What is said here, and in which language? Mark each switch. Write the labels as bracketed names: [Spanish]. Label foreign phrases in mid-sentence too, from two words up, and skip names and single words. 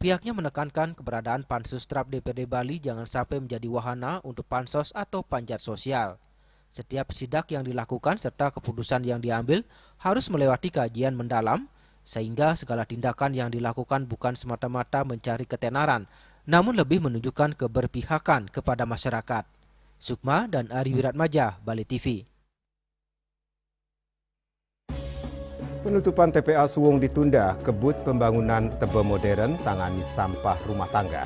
[Indonesian] Pihaknya menekankan keberadaan Pansus Trap DPRD Bali jangan sampai menjadi wahana untuk pansos atau panjat sosial. Setiap sidak yang dilakukan serta keputusan yang diambil harus melewati kajian mendalam, sehingga segala tindakan yang dilakukan bukan semata-mata mencari ketenaran, namun lebih menunjukkan keberpihakan kepada masyarakat. Sukma dan Ari Wiratmaja, Bali TV. Penutupan TPA Suwung ditunda, kebut pembangunan Tebe modern tangani sampah rumah tangga.